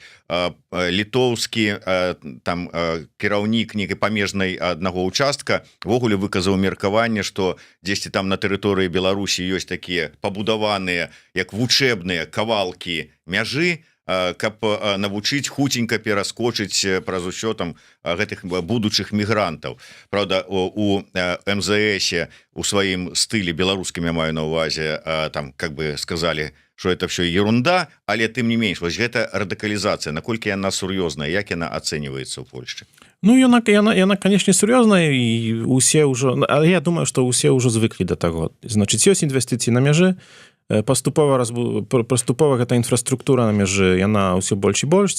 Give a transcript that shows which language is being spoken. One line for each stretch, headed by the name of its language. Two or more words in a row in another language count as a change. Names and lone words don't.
Belarusian: Літоўскі там кіраўнік нейкай памежнай аднаго участка ввогуле выказаў меркаванне, што дзесьці там на тэрыторыі Беларусі ёсць такія пабудаваныя як вучэбныя кавалкі мяжы, каб навучыць хуценька пераскочыць праз усё там гэтых будучых мігрантаў. Праўда, у МЗС у сваім стылі беларускім, я маю на ўвазе, там,
Russian: как бы сказалі, что это все ерунда,
Belarusian: але тым не менш, вось гэта радыкалізацыя, наколькі яна сур'ёзная, як яна ацэньваецца ў Польшчы? Ну, яна, канешне, сур'ёзная, і усе ўжо, але я думаю, што ўсе ўжо звыклі да таго. Значыць, ёсць інвестыцыі на мяжы, паступова гэта інфраструктура на мяжы, яна ўсё больш і больш.